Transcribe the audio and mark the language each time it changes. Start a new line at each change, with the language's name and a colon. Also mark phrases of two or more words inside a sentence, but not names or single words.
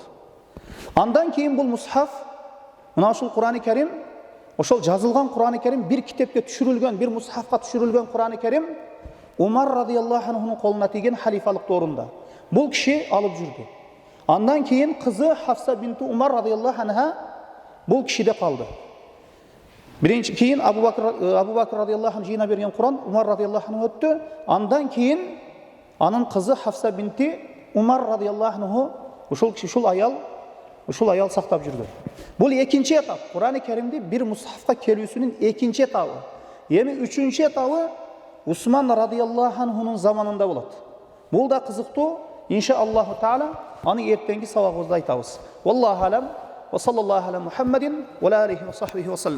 Kyrgyz: Андан кийин бул мусхаф, мына ушул Кур'ан-ы Керим, ошол жазылган Кур'ан-ы Керим бир китепке түшүрүлгөн, бир мусхафка түшүрүлгөн Кур'ан-ы Керим Умар
Arabic: رضي الله عنه
Kyrgyz: колуна тийген халифалык доорунда. Бул киши алып жүрдү. Андан кийин кызы Хафса бинту Умар
Arabic: رضي الله عنها
Kyrgyz: бул кишиде калды. Биринчи кийин Абу Бакр
Arabic: رضي الله عنه
Kyrgyz: жыйна берген Кур'ан Умар
Arabic: رضي الله عنه
Kyrgyz: өттү. Андан кийин анын кызы Хафса бинти Умар
Arabic: رضي الله عنه
Kyrgyz: ушул киши, ушул аял сактап жүрдү. Бул экинчи этап. Кур'ан-ы Керимди бир мусхафка келүүсүнүн экинчи этабы. Эми үчүнчү этабы Усман
Arabic: رضي الله عنه
Kyrgyz: заманында болот. Бул да кызыктуу.
Arabic: إن شاء الله تعالى
Kyrgyz: аны эртеңки сабагыбызда айтабыз.
Arabic: والله أعلم. وصلى الله على محمد وعليه وصحبه وسلم.